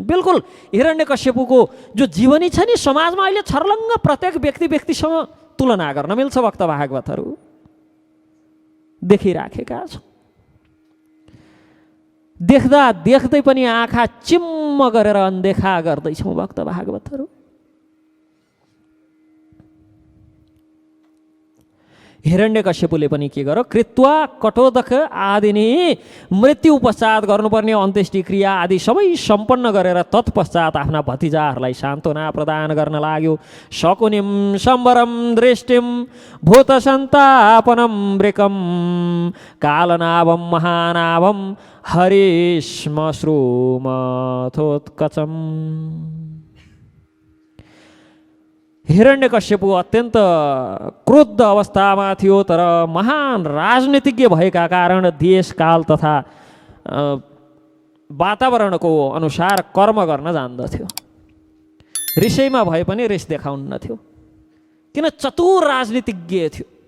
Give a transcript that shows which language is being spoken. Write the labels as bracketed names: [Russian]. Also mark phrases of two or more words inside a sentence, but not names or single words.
[Nepali] बिल्कुल हिरण्यकश्यपुको जो जीवनी छ नि, समाजमा अहिले छर्लङ्ग प्रत्येक व्यक्तिसँग तुलना गर्न मिल्छ भक्त भागवतहरू, देखिराखेका छौँ। देख्दा देख्दै पनि आँखा चिम्म गरेर अनदेखा गर्दैछौँ भक्त भागवतहरू। हिरण्यकश्यपुले पनि के गर्यो, [Sanskrit] कृत्वा कटोदक आदिनी, [Nepali] मृत्यु पश्चात गर्नुपर्ने अन्त्येष्टि क्रिया आदि सबै सम्पन्न गरेर तत्पश्चात आफ्ना भतिजाहरूलाई सान्त्वना प्रदान गर्न लाग्यो। [Sanskrit] शकुनिम सम्बरम दृष्टिम भूत सन्तापनम वृकम कालनाभम महानाभम हरिश्मश्रुमथोत्कचम। [Nepali] हिरण्यकश्यपु अत्यन्त क्रुद्ध अवस्थामा थियो, तर महान राजनीतिज्ञ भएका कारण देशकाल तथा वातावरणको अनुसार कर्म गर्न जान्दथ्यो। रिसैमा भए पनि रिस देखाउन्न थियो, किन चतुर राजनीतिज्ञ थियो।